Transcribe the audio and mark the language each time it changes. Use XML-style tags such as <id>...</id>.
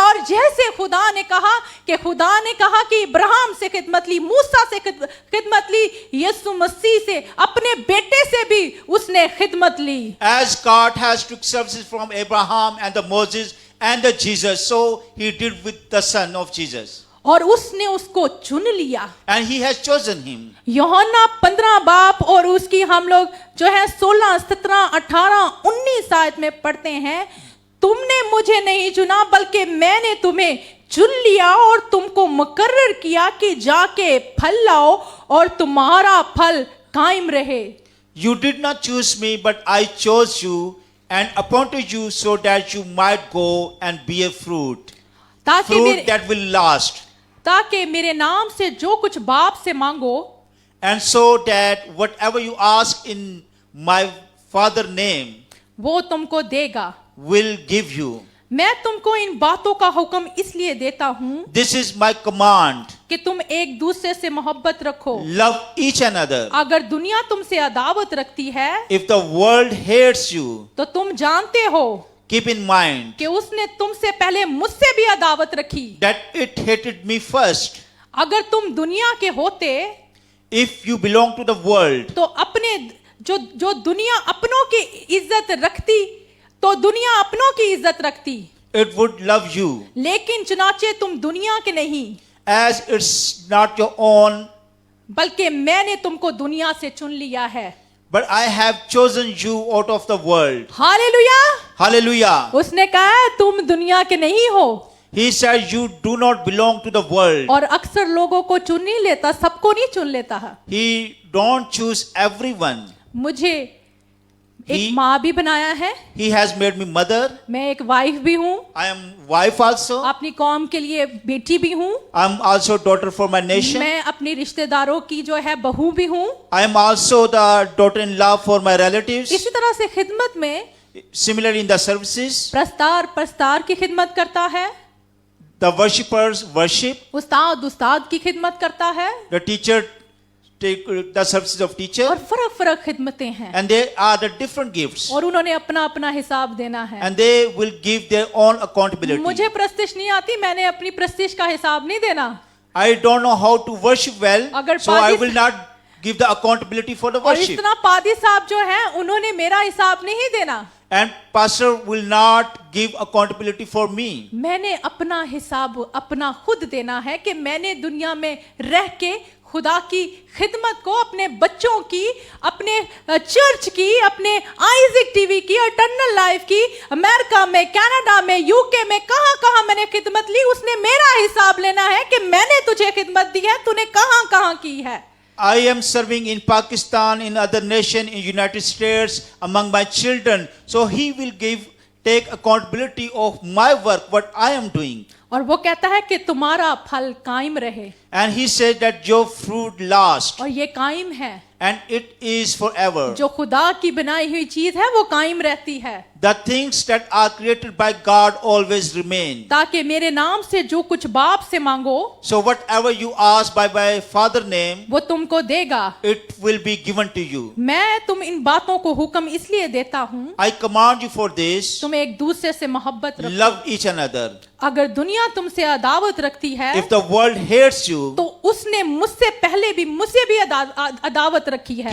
<hi>और जैसे खुदा ने कहा कि इब्राहिम से खिदमत ली, मूसा से खिदमत ली, यीशु मसीह से, अपने बेटे से भी उसने खिदमत ली.</hi> <en>As God has took services from Abraham and the Moses and the Jesus, so he did with the son of Jesus.</en> <hi>और उसने उसको चुन लिया.</hi> <en>And he has chosen him.</en> <hi>यूहन्ना 15 बाप और उसकी हम लोग जो है 16, 17, 18, 19 आयत में पढ़ते हैं, तुमने मुझे नहीं चुना बल्कि मैंने तुम्हें चुन लिया और तुमको मुकर्रर किया कि जाके फल लाओ और तुम्हारा फल कायम रहे.</hi> <en>You did not choose me, but I chose you and appointed you so that you might go and bear fruit.</en> <hi>ताकि</hi> <en>Fruit that will last.</en> <hi>मेरे नाम से जो कुछ बाप से मांगो,</hi> <en>and so that whatever you ask in my Father name</en> <hi>वो तुमको देगा।</hi> <en>will give you.</en> <hi>मैं तुमको इन बातों का हुक्म इसलिए देता हूँ</hi> <en>This is my command.</en> <hi>कि तुम एक दूसरे से मोहब्बत रखो।</hi> <en>Love each another.</en> <hi>अगर दुनिया तुमसे अदावत रखती है</hi> <en>If the world hates you,</en> <hi>तो तुम जानते हो</hi> <en>keep in mind</en> <hi>कि उसने तुमसे पहले मुझसे भी अदावत रखी।</hi> <en>that it hated me first.</en> <hi>अगर तुम दुनिया के होते</hi> <en>If you belong to the world,</en> <hi>तो अपने जो दुनिया अपनों की इज्जत रखती तो दुनिया अपनों की इज्जत रखती,</hi> <en>it would love you.</en> <hi>लेकिन चुनाचे तुम दुनिया के नहीं,</hi> <en>As it's not your own,</en> <hi>बल्कि मैंने तुमको दुनिया से चुन लिया है।</hi> <en>but I have chosen you out of the world.</en> <hi>Hallelujah.</hi> <en>Hallelujah.</en> <hi>उसने कहा तुम दुनिया के नहीं हो।</hi> <en>He said you do not belong to the world.</en> <hi>और अक्सर लोगों को चुन नहीं लेता, सबको नहीं चुन लेता है।</hi> <en>He don't choose everyone.</en> <hi>मुझे एक</hi> <en>He-</en> <hi>माँ भी बनाया है,</hi> <en>He has made me mother.</en> <hi>मैं एक वाइफ भी हूँ,</hi> <en>I am wife also.</en> <hi>अपनी कौम के लिए बेटी भी हूँ,</hi> <en>I am also daughter for my nation.</en> <hi>मैं अपनी रिश्तेदारों की जो है बहू भी हूँ।</hi> <en>I am also the daughter-in-law for my relatives.</en> <hi>इसी तरह से खिदमत में</hi> <en>Similarly, in the services,</en> <hi>Prastara की खिदमत करता है,</hi> <en>the worshippers worship.</en> <hi>उस्ताद की खिदमत करता है,</hi> <en>The teacher take the services of teacher.</en> <hi>और फर्क खिदमतें हैं,</hi> <en>And they are the different gifts.</en> <hi>और उन्होंने अपना अपना हिसाब देना है।</hi> <en>And they will give their own accountability.</en> <hi>मुझे प्रस्तिश नहीं आती, मैंने अपनी प्रस्तिश का हिसाब नहीं देना।</hi> <en>I don't know how to worship well,</en> <hi>अगर</hi> <en>so I</en> <hi>Padi-</hi> <en>will not give the accountability for the</en> <hi>और इस</hi> <en>worship.</en> <hi>तरह पादी साहब जो हैं उन्होंने मेरा हिसाब नहीं देना,</hi> <en>And pastor will not give accountability for me.</en> <hi>मैंने अपना हिसाब अपना खुद देना है कि मैंने दुनिया में रह के खुदा की खिदमत को अपने बच्चों की, अपने चर्च की, अपने आइज़िक टीवी की, इटर्नल लाइफ की, अमेरिका में, कनाडा में, यूके में, कहां कहां मैंने खिदमत ली, उसने मेरा हिसाब लेना है कि मैंने तुझे खिदमत दी है, तूने कहां कहां की है।</hi> <en>I am serving in Pakistan, in other nation, in United States, among my children. So he will take accountability of my work, what I am doing.</en> <hi>और वो कहता है कि तुम्हारा फल कायम रहे,</hi> <en>And he said that your fruit lasts,</en> <hi>और ये कायम है।</hi> <en>and it is forever.</en> <hi>जो खुदा की बनाई हुई चीज है वो कायम रहती है,</hi> <en>The things that are created by God always remain.</en> <hi>ताकि मेरे नाम से जो कुछ बाप से मांगो</hi> <en>So whatever you ask by my Father name,</en> <hi>वो तुमको देगा।</hi> <en>it will be given to you.</en> <hi>मैं तुम इन बातों को हुक्म इसलिए देता हूँ,</hi> <en>I command you for this,</en> <hi>तुम एक दूसरे से मोहब्बत रखो।</hi> <en>love each another.</en> <hi>अगर दुनिया तुमसे अदावत रखती है</hi> <en>If the world hates you,</en> <hi>तो उसने मुझसे पहले भी मुझसे भी अदावत रखी है।</hi>